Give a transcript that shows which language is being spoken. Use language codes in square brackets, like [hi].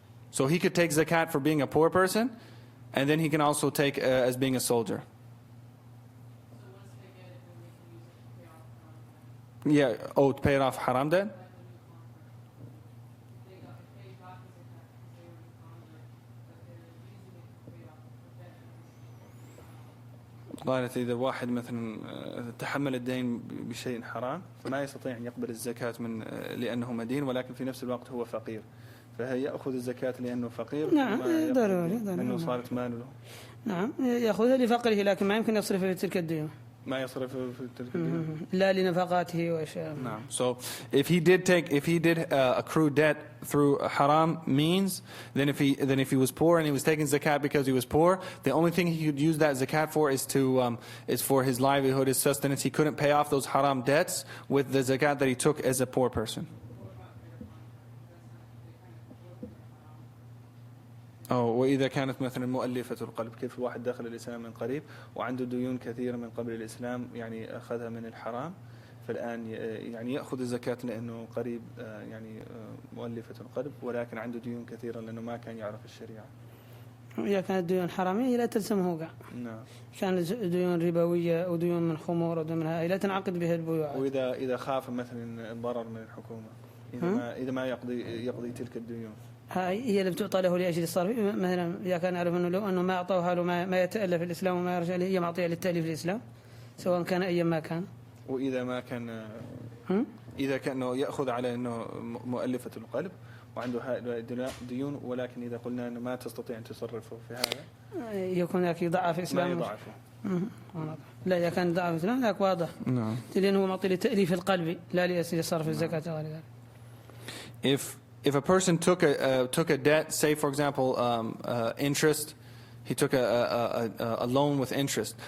[en] So he could take zakat for being a poor person, and then he can also take as being a soldier. So once they get it, then we can use it to pay off Yeah, oh, to pay it off haram debt? like the new convert. If they got the zakat because they were new convert, but they're using it to pay off the debt. [ar] قالت إذا واحد مثلا تحمل الدين بشيء حرام فما يستطيع أن يقبل الزكاة من لأنه مدين، ولكن في نفس الوقت هو فقير، فهي يأخذ الزكاة لأنه فقير. نعم ضروري لأنه صارت ماله. نعم يأخذها لفقره، لكن ما يمكن يصرفها في تلك الديون. ما يصرف في تلك الديون. لا لنفقاته وأشياء. نعم. So if he did accrue debt through haram means, then if he was poor and he was taking zakat because he was poor, the only thing he could use that zakat for is for his livelihood, his sustenance. He couldn't pay off those haram debts with the zakat that he took as a poor person. وإذا كانت مثلا مؤلفة القلب، كيف الواحد داخل الإسلام من قريب وعنده ديون كثيرة من قبل الإسلام، يعني أخذها من الحرام، فالآن يعني يأخذ الزكاة لأنه قريب، يعني مؤلفة القلب، ولكن عنده ديون كثيرة لأنه ما كان يعرف الشريعة. إذا كانت ديون حرامية لا تلزمه قع. نعم. كانت ديون ربوية أو ديون من خمور أو من هاي لا تنعقد بها البيوع. وإذا خاف مثلا الضرر من الحكومة، إذا ما يقضي تلك الديون. هاي هي اللي بتعطى له لأجل الصرف. مثلا إذا كان يعرف أنه لو أنه ما أعطوها له ما يتألف الإسلام وما يرجع له، هي معطية للتأليف الإسلام سواء كان أي ما كان. وإذا ما كان إذا كان يأخذ على أنه مؤلفة القلب وعنده ديون، ولكن إذا قلنا أنه ما تستطيع أن تصرفه في هذا يكون ذاك يضعف الإسلام. ما يضعفه. لا إذا كان ضعف الإسلام ذاك واضح. نعم. لأنه معطي لتأليف القلب لا لأجل صرف الزكاة. [en] If a person took a debt, say for example interest, he took a loan with interest.